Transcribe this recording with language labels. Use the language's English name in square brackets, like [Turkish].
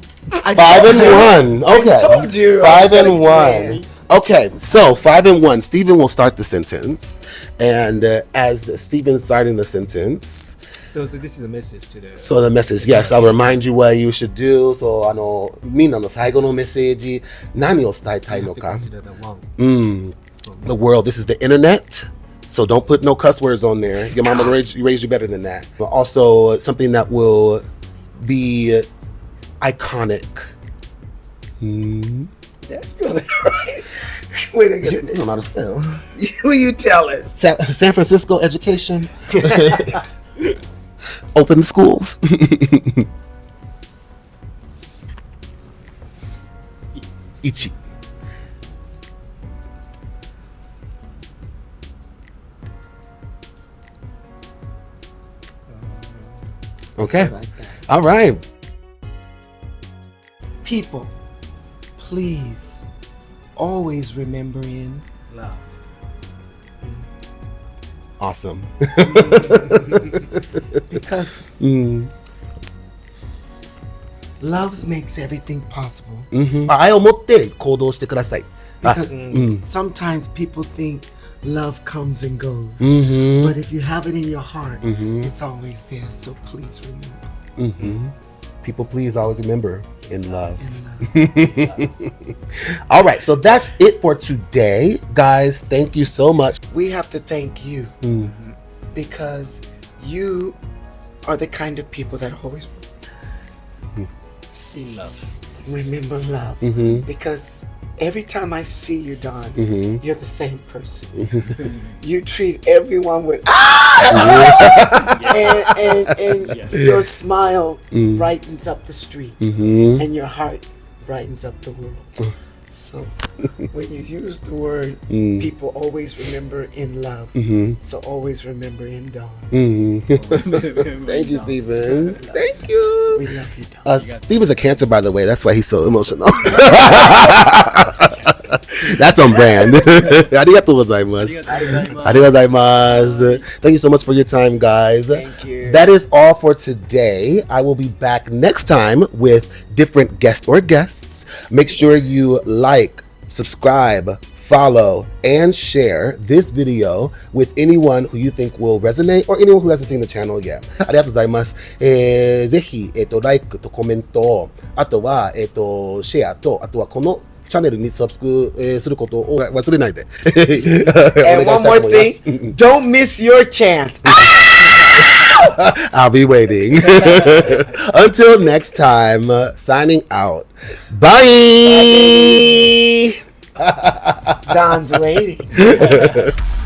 [English] 5 and 1. Okay. I told you. 5 and Man. 1. Okay, so 5 and 1. Stephen will start the sentence, and as Stephen's starting the sentence, So this is a message to the. so the message, yes, I'll remind you what you should do. So [Japanese] みんなの最後のメッセージ、何を伝えたいのか。 [English] Consider the one. The world. This is the internet. So don't put no cuss words on there. Your mama raised you better than that. But also something that will be iconic. That's spelled it right. Wait a You minute. don't know how to spell. Who you telling? San Francisco education. Open the schools. [Japanese] Ichi. [English] Okay. All right. People, please always remember in Love. Awesome. because love makes everything possible. [Japanese] 愛を持って行動してください。 [English] Because sometimes people think love comes and goes. [Japanese] うん。 [English] But if you have it in your heart, it's always there. So please remember. People, please always remember in love. In love. All right, so that's it for today, guys. Thank you so much. We have to thank you because you are the kind of people that always In love. remember love. Because every time I see you, Don, you're the same person. You treat everyone with and Yes. your smile brightens up the street, and your heart brightens up the world. So when you use the word, people always remember in love. So always remember in Don. Thank you, Stephen. Thank you. We love you, Don. Stephen's a Cancer, by the way. That's why he's so emotional. That's on brand. [Japanese] ありがとうございます。ありがとうございます。 [English] Thank you so much for your time, guys. Thank you. That is all for today. I will be back next time with different guests or guests. Make sure you like, subscribe, follow, and share this video with anyone who you think will resonate or anyone who hasn't seen the channel yet. [Japanese] ありがとうございます。ぜひ、like とコメント、あとは、シェアと、あとはこのチャンネルにサブスクすることを忘れないで。 [English] And one more thing, don't miss your chance. I'll be waiting. Until next time, signing out. Bye. Don's waiting.